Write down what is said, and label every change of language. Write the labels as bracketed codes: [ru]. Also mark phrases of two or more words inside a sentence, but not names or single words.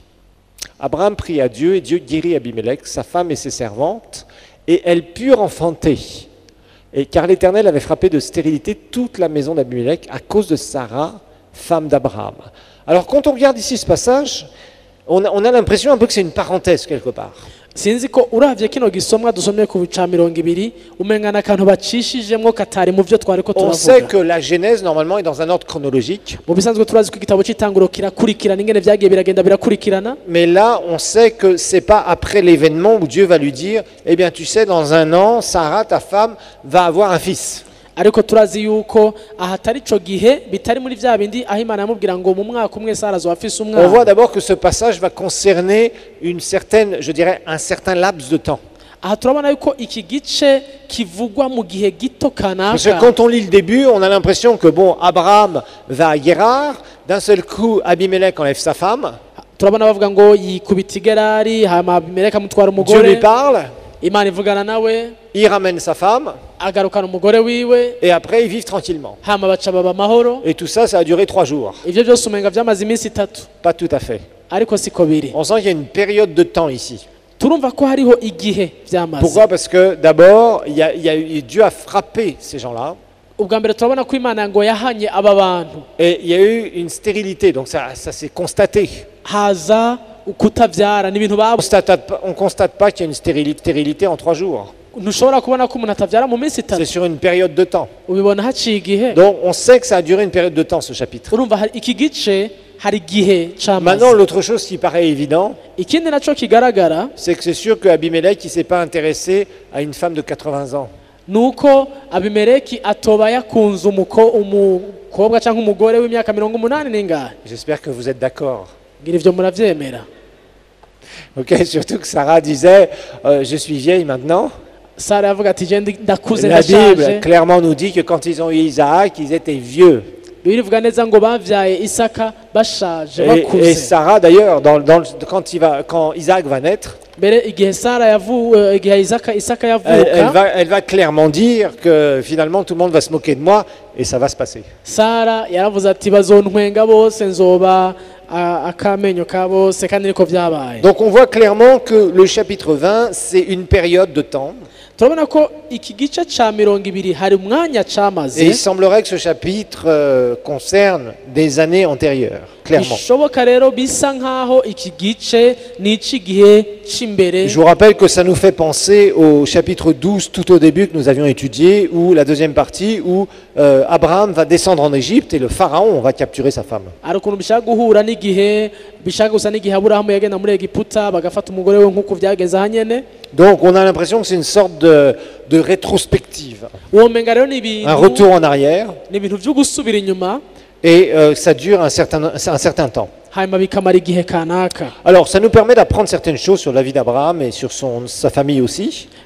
[fr] Abraham prie à Dieu, et Dieu guérit Abimelech, sa femme et ses servantes, et elles purent enfanter. Et car l'Éternel avait frappé de stérilité toute la maison d'Abimelech à cause de Sarah, femme d'Abraham. Alors quand on regarde ici ce passage, on a l'impression un peu que c'est une parenthèse quelque part. [rn] sinzi ko uravye kino gisomwa dusomye ku bica 200 umengana akantu bacishijemwo katari mu byo twari ko turavuga. [fr] On sait que la Genèse normalement est dans un ordre chronologique. [rn] Mu bisanzwe turazi ko igitabo cy'itanguro kirakurikirana ingene vyagiye biragenda birakurikirana. [fr] Mais là on sait que c'est pas après l'événement où Dieu va lui dire eh bien tu sais dans un an Sarah ta femme va avoir un fils. [rn] Ariko turazi yuko ahatari ico gihe bitari muri vya bindi aho Imana yamubwira ngo mu mwaka umwe Sara azofise umwana. [fr] On voit d'abord que ce passage va concerner une certaine, je dirais, un certain laps de temps. [rn] Aha turabona yuko iki gice kivugwa mu gihe gito kanaka. [fr] Parce que quand on lit le début, on a l'impression que bon, Abraham va à Guérar, d'un seul coup Abimelech enlève sa femme. [rn] Turabona bavuga ngo yikubita Gerari hama Abimelech amutwara umugore. [fr] Dieu lui parle. [rn] Imana ivugana nawe. [fr] Il ramène sa femme. [rn] Agarukana umugore wiwe. [fr] Et après ils vivent tranquillement. [rn] Hama baca baba mahoro. [fr] Et tout ça, ça a duré 3 jours. [rn] Ivyo byose umenga vyamaze iminsi 3. [fr] Pas tout à fait. [rn] Ariko siko biri. [fr] On sent qu'il y a une période de temps ici. [rn] Turumva ko hariho igihe vyamaze. [fr] Pourquoi? Parce que d'abord, Dieu a frappé ces gens-là. [rn] Ubwa mbere turabona ko Imana ngo yahanye aba bantu. [fr] Et il y a eu une stérilité, donc ça s'est constaté. [rn] Haza ukutavyara ni ibintu babo. [fr] On constate pas qu'il y a une stérilité en 3 jours. [rn] Ntushobora kubona ko umuntu atavyara mu minsi 3. [fr] C'est sur une période de temps. [rn] Ubibona haciye igihe. [fr] Donc on sait que ça a duré une période de temps ce chapitre. [rn] Urumva iki gice hari igihe cyamaze. [fr] Maintenant l'autre chose qui paraît évident, [rn] ikindi naco kigaragara, [fr] c'est que c'est sûr que Abimelech il s'est pas intéressé à une femme de 80 ans. [rn] Nuko Abimeleki atoba yakunze umukobwa cyangwa umugore w'imyaka 80 n'ingahe. [fr] J'espère que vous êtes d'accord. [rn] Ngira ivyo muravyemera. [fr] OK, surtout que Sarah disait je suis vieille maintenant. [rn] Sarah yavuga ati je ndakuze [fr] La [rn] ndashaje. [fr] Bible clairement nous dit que quand ils ont eu Isaac, ils étaient vieux. [rn] Birivuga neza ngo bavyaye Isaka bashaje bakuze. [fr] Et Sarah d'ailleurs quand Isaac va naître, [rn] mbere igihe Sarah igihe Isaka yavuka, [fr] elle va clairement dire que finalement tout le monde va se moquer de moi et ça va se passer. [rn] Sarah yaravuze ati bazontwenga bose nzoba akamenyo ka bose kandi niko vyabaye. [fr] Donc on voit clairement que le chapitre 20 c'est une période de temps. [rn] Turabona ko iki gice ca 200 hari umwanya camaze. [fr] Et il semblerait que ce chapitre concerne des années antérieures, clairement. [rn] Bishoboka rero bisa nkaho iki gice ni igihe c'imbere. [fr] Je vous rappelle que ça nous fait penser au chapitre 12 tout au début que nous avions étudié, où la deuxième partie où Abraham va descendre en Égypte et le pharaon va capturer sa femme. [rn] Arukuntu bishaka guhura n'igihe bishaka gusa n'igihe Abraham yagenda muri Egiputa bagafata umugore we nkuko vyageze hanyene. [fr] Donc on a l'impression que c'est une sorte de rétrospective. Un retour en arrière. Et ça dure un certain temps. Alors ça nous permet d'apprendre certaines choses sur la vie d'Abraham et sur sa famille aussi.